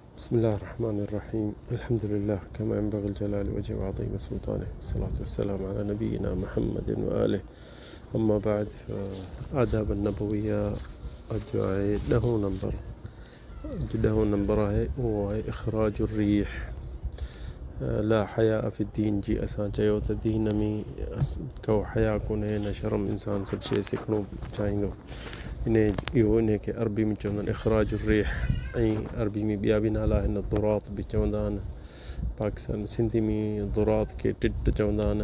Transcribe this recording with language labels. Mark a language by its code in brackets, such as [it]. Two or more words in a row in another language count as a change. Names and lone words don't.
[ar] بسم الله الرحمن الرحيم. الحمد لله كما ينبغي الجلال وجه وعظيم سلطانه، الصلاة والسلام على نبينا محمد وآله. أما بعد، فآداب النبوية [sd] جو आहे ॾहों नंबर आहे, उहो आहे [ar] إخراج الريح. لا حياء في دين [sd] जी असां चयो त दीन में को हया कोन्हे, न शर्म, इंसान सभु शइ सिखणो चाहींदो। इहो इन खे अरबी में चवंदा आहिनि [ar] إخراج الريح, [sd] ऐं अरबी में ॿिया बि नाला आहिनि, ज़ुरात बि चवंदा आहिनि। पाकिस्तान सिंधी में ज़ुरात खे टिट चवंदा आहिनि।